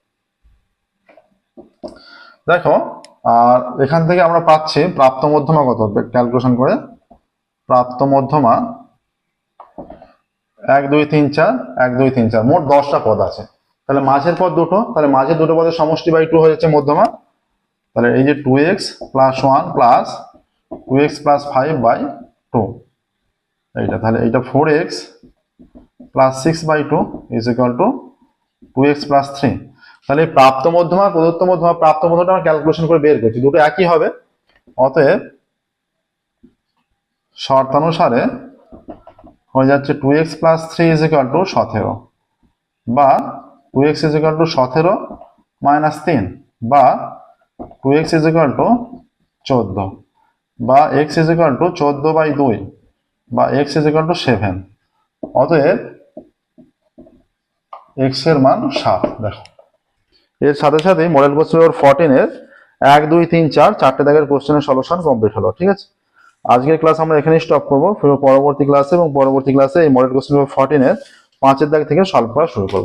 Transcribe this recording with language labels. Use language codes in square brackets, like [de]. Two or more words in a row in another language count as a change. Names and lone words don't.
[bn] দেখো আর এখান থেকে আমরা পাচ্ছি প্রাপ্ত মধ্যমা কত, ক্যালকুলেশন করে প্রাপ্ত মধ্যমা 1 2 3 4, 1 2 3 4, মোট 10টা পদ আছে। তাহলে মাঝের পদ দুটো, তাহলে মাঝের দুটো পদের সমষ্টি বাই 2 হয়ে যাচ্ছে মধ্যমা। তাহলে এই যে [en] 2x plus 1 plus 2x plus 5 by 2 [bn] এইটা, তাহলে এইটা [en] 4x plus 6 by 2 is equal to 2x plus 3। [bn] তাহলে প্রাপ্ত মধ্যমা প্রদত্ত মধ্যমা, প্রাপ্ত মধ্যমা আমরা ক্যালকুলেশন করে বের করছি, দুটো একই হবে। অতএব শর্তানুসারে হয়ে যাচ্ছে [en] 2x plus 3 is equal to 17, বা 2x is equal to 17 minus 3, বা 2x is equal to 14, বা x is equal to 14 by 2, বা x is equal to 7। [bn] অতএব x এর মান 7। দেখো এর সাথে সাথে [en] model question paper [bn] 14 এর 1 2 3 4 চারটে দাগের কোশ্চেনের [en] solution complete [bn] হলো। ঠিক আছে, আজকের ক্লাস আমরা এখানেই স্টপ করবো। পরবর্তী ক্লাসে এই [en] model question paper [bn] 14 এর 5 দাগ থেকে সলভ করা শুরু করবো।